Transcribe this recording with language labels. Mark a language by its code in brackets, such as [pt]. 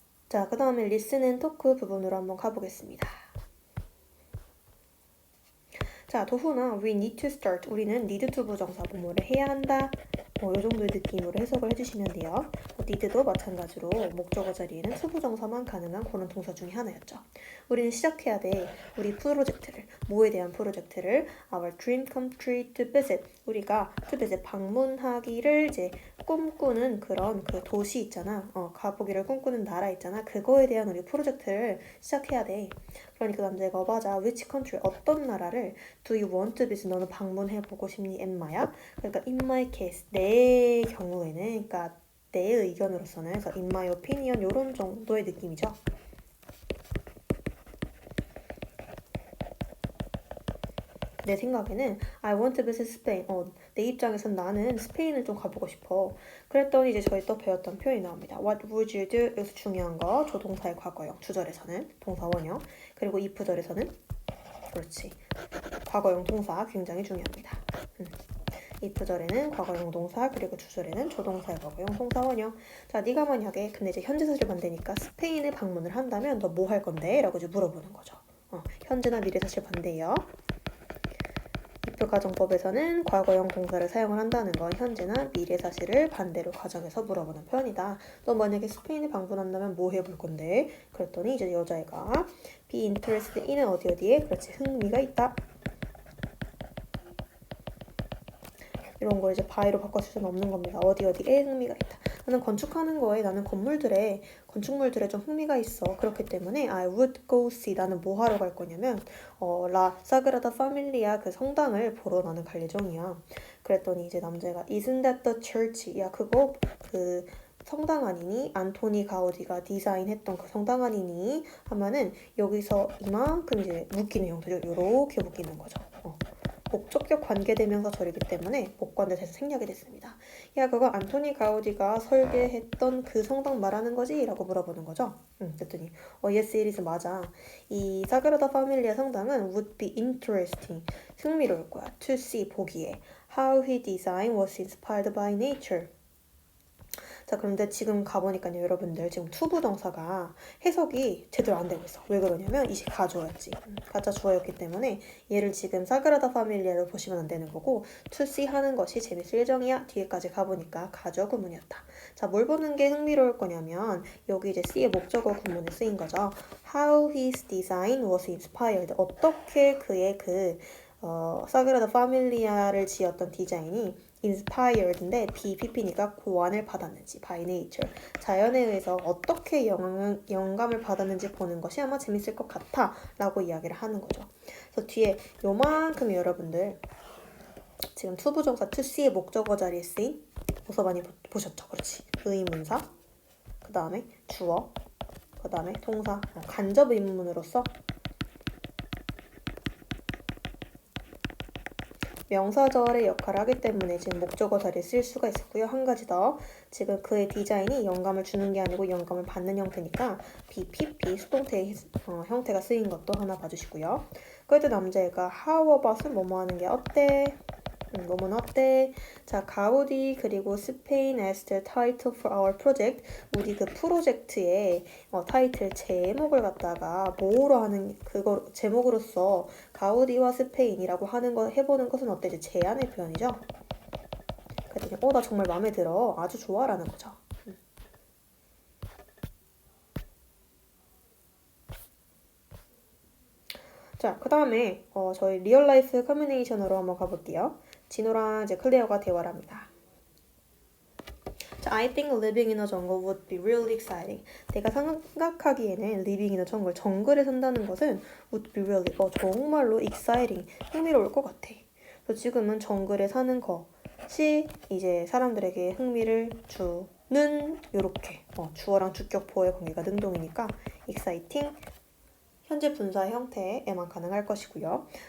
[ko] 자, 그 다음에 [en] listen and talk [ko] 부분으로 한번 가보겠습니다. 자, 도훈아, [en] we need to start. [ko] 우리는 [en] need to [ko] 부정사 뭐뭐를 해야 한다. 이 정도의 느낌으로 해석을 해주시면 돼요. did도 마찬가지로 목적어 자리에는 투부정사만 가능한 그런 동사 중에 하나였죠. 우리는 시작해야 돼. 우리 프로젝트를, 뭐에 대한 프로젝트를 [en] Our dream come true to visit. [ko] 우리가 to visit, 방문하기를 이제 꿈꾸는 그런 그 도시 있잖아. 가보기를 꿈꾸는 나라 있잖아. 그거에 대한 우리 프로젝트를 시작해야 돼. 그러니까 남자애가 맞아. [en] Which country? [ko] 어떤 나라를 [en] Do you want to visit? [ko] 너는 방문해보고 싶니? 엠마야? 그러니까 [en] in my case, [ko] 내 경우에는, 그러니까 내 의견으로서는, 그래서 [en] in my opinion [ko] 이런 정도의 느낌이죠. 내 생각에는 [en] I want to visit Spain. [ko] 내 입장에선 나는 스페인을 좀 가보고 싶어. 그랬더니 이제 저희 또 배웠던 표현이 나옵니다. [en] What would you do? [ko] 여기서 중요한 거 조동사의 과거형, 주절에서는 동사 원형, 그리고 if절에서는 그렇지, 과거형 동사 굉장히 중요합니다. if절에는 과거형 동사, 그리고 주절에는 조동사의 과거형 동사 원형. 자, 네가 만약에 근데 이제 현재 사실 반대니까 스페인에 방문을 한다면 너 뭐 할 건데? 라고 이제 물어보는 거죠. 현재나 미래 사실 반대예요. if 가정법에서는 과거형 동사를 사용을 한다는 건 현재나 미래 사실을 반대로 가정해서 물어보는 표현이다. 너 만약에 스페인에 방문한다면 뭐 해볼 건데? 그랬더니 이제 여자애가 [en] be interested in [ko] 은 어디에? 그렇지, 흥미가 있다. 이런 걸 이제 by로 바꿔줄 수는 없는 겁니다. 어디에 흥미가 있다. 나는 건축하는 거에, 나는 건축물들에 좀 흥미가 있어. [en] 그렇기 때문에 I would go see. [ko] 나는 뭐 하러 갈 거냐면 라 사그라다 파밀리아 그 성당을 보러 나는 갈 예정이야. 그랬더니 이제 남자가 [en] Isn't that the church? [ko] 야, 그거 그 성당 아니니? 안토니 가우디가 디자인했던 그 성당 아니니? 하면은 여기서 이만큼 이제 묶이는 형태죠. 요렇게 묶이는 거죠. 목적격 관계대명사절이기 때문에 목관대에서 생략이 됐습니다. 야, 그거 안토니 가우디가 설계했던 그 성당 말하는 거지? 라고 물어보는 거죠. 그랬더니 [en] yes it is. [ko] 맞아. 이 사그라다 파밀리아 성당은 [en] would be interesting. [ko] 흥미로울 거야. [en] to see, [ko] 보기에. [en] how his design was inspired by nature. [ko] 자, 그런데 지금 가보니까요, 여러분들 지금 투부정사가 해석이 제대로 안 되고 있어. 왜 그러냐면 이게 가주어였지. 가짜 주어였기 때문에 얘를 지금 사그라다 파밀리아로 보시면 안 되는 거고 to see 하는 것이 재밌을 예정이야. 뒤에까지 가보니까 가주어 구문이었다. 자, 뭘 보는 게 흥미로울 거냐면 여기 이제 C의 목적어 구문에 쓰인 거죠. [en] How his design was inspired. [ko] 어떻게 그의 사그라다 파밀리아를 지었던 디자인이 inspired인데 BPP니까 고안을 받았는지 [en] by nature, [ko] 자연에 의해서 어떻게 영감을 받았는지 보는 것이 아마 재밌을 것 같아 라고 이야기를 하는 거죠. 그래서 뒤에 요만큼 여러분들 지금 투부정사 to see의 목적어 자리에 쓰인 어서 많이 보셨죠? 그렇지. 의문사, 그 다음에 주어, 그 다음에 동사, 간접 의문으로서 명사절의 역할을 하기 때문에 지금 목적어 자리에 쓸 수가 있었고요. 한 가지 더. 지금 그의 디자인이 영감을 주는 게 아니고 영감을 받는 형태니까 BPP 수동태의 형태가 쓰인 것도 하나 봐주시고요. 그래도 남자애가 How about은 뭐뭐 하는 게 어때? 뭐뭐는 어때? 자, 가우디 그리고 스페인 [en] as the title for our project. [ko] 우리 그 프로젝트의 타이틀 제목을 갖다가 뭐로 하는 그거 제목으로서 가우디와 스페인이라고 하는 거 해보는 것은 어때? 이제 제안의 표현이죠. 그랬더니 나 정말 마음에 들어. 아주 좋아라는 거죠. 자, 그 다음에 저희 리얼라이프 커뮤니케이션으로 한번 가볼게요. 진호랑 이제 클레어가 대화를 합니다. [en] 자, I think living in a jungle would be really exciting. [ko] 내가 생각하기에는 [en] living in a jungle, [ko] 정글에 산다는 것은 [en] would be really, [ko] 정말로 exciting, 흥미로울 것 같아. 그래서 지금은 정글에 사는 것이 이제 사람들에게 흥미를 주는 요렇게 주어랑 주격포의 관계가 능동이니까 exciting, 현재 분사 형태에만 가능할 것이고요.